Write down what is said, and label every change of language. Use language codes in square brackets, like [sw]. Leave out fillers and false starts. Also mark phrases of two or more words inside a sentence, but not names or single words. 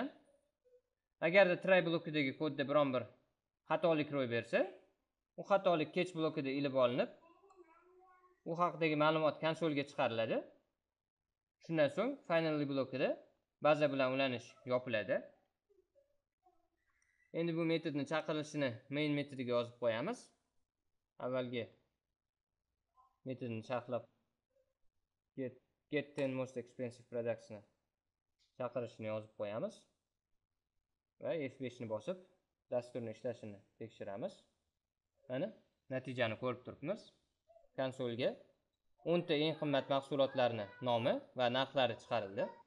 [uz] Agarda try blokidagi kodda biron bir xatolik ro'y bersa, u xatolik catch blokida ilib olinib, u haqidagi ma'lumot konsolga chiqariladi. Shundan so'ng finally blokida baza bilan ulanish yopiladi. Endi bu metodni chaqirilishini main metodiga yozib qo'yamiz. Avvalgi metodni sharhlab [en] get 10 most expensive products [uz] ni chaqirishni yozib qo'yamiz va F5 ni bosib dasturning ishlashini tekshiramiz. Mana natijani ko'rib turibmiz. Konsolga 10 ta eng qimmat mahsulotlarning nomi va narxlari chiqarildi.